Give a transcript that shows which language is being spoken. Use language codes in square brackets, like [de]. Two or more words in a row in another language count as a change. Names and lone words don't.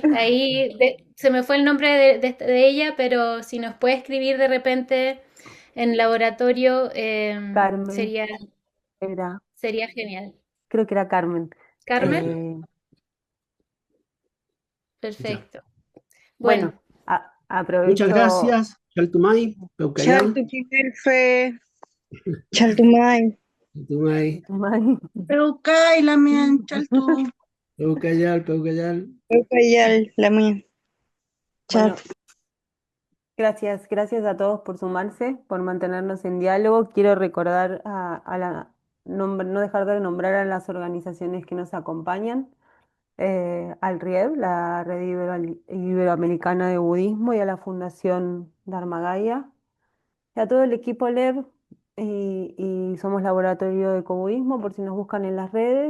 [es] Ahí se me fue el nombre de ella, pero si nos puede escribir de repente en laboratorio, Carmen sería, era, sería genial. creo que era Carmen. Carmen, Eh, perfecto. bueno, Bueno, Muchas aprovecho. gracias. [arn] Chaltumay, Peucayal. Chaltupinerfe, Chaltumay, Chaltumay, Peucay, la mía, Chaltu, Peucayal. Peucayal, la mía, [es] Bueno, [arn] Chal. [es] gracias a todos por sumarse, por mantenernos en diálogo. Quiero recordar a no dejar de nombrar a las organizaciones que nos acompañan, al RIEB, la Red Iberoamericana de Budismo, y a la Fundación Dharma Gaia, y a todo el equipo LEB, y somos Laboratorio de Ecobudismo, por si nos buscan en las redes.